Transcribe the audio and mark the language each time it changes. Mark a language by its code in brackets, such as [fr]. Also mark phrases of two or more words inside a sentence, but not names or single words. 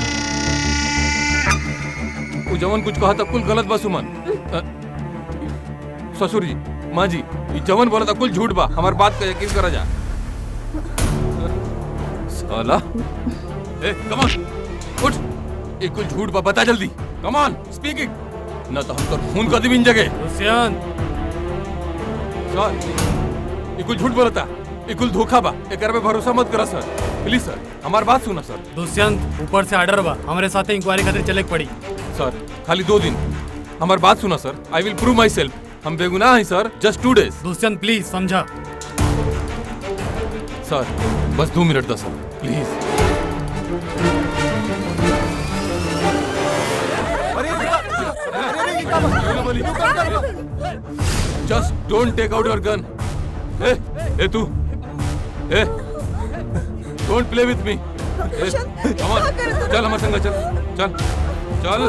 [bho] उ जवन कुछ कहा था कुल गलत बा सुमन। ससुर जी, माँ जी, ये जवन बोला था कुल झूठ बा। हमार बात का यकीन करा जा। साला, ए, [en] come on, [bho] उठ। ये कुल झूठ बा, बता जल्दी। [en] come on, speak it. [bho] न तो हम तो खून कर दी इन जगह। दुष्यंत, सर, ये कुल झूठ बोला था। ये कुल धोखा बा। एकर पे भरोसा मत करा सर। प्लीज सर, हमार बात सुना सर। दुष्यंत, ऊपर से ऑर्डर बा, हमारे साथ इंक्वायरी खातिर चले के पड़ी। सर, खाली 2 दिन। हमार बात सुना सर। [en] I will prove my self. [bho] हम बेगुनाह हैं सर। [en] just 2 days. [bho] दुष्यंत प्लीज समझा। सर, बस 2 मिनट दो सर, प्लीज। [en] just don't take out your gun. [bho] ए तू, [en] eh don't play with me. come on, [bho] चल हमारे संग चल, चल चल।